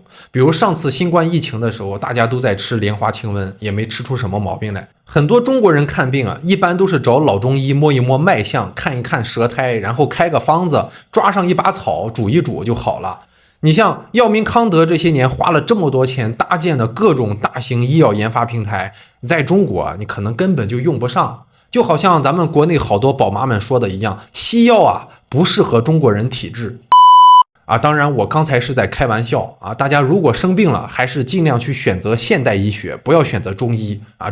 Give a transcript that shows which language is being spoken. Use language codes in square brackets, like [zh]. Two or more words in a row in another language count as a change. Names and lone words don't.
[zh] 比如上次新冠疫情的時候，大家都在吃蓮花清瘟，也沒吃出什麼毛病來。很多中國人看病啊，一般都是找老中醫摸一摸脈象，看一看舌苔，然後開個方子，抓上一把草，煮一煮就好了。你像藥明康德這些年花了這麼多錢搭建的各種大型醫藥研發平台，在中國你可能根本就用不上。就好像咱們國內好多寶媽們說的一樣，西藥啊不適合中國人體質啊。當然我剛才是在開玩笑啊，大家如果生病了，還是盡量去選擇現代醫學，不要選擇中醫啊。